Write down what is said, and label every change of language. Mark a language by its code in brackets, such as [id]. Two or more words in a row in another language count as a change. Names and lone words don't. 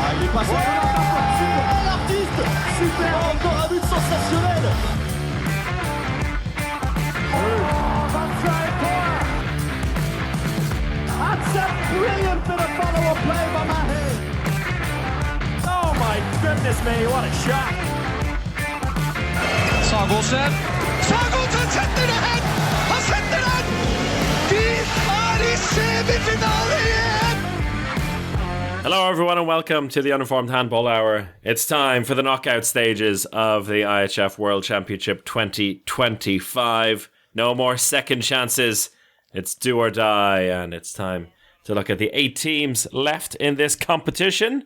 [fr] passe. Super l'artiste. Super. Encore un but sensationnel. [en] That's a brilliant bit of follow-up play by Mahe. Oh my goodness me, what a shot. [no] Sagosen setter det hen! Han setter den! De er i semifinale igjen! [en] Hello everyone and welcome to the Uninformed Handball Hour. It's time for the knockout stages of the IHF World Championship 2025. No more second chances. It's do or die, and it's time to look at the 8 teams left in this competition.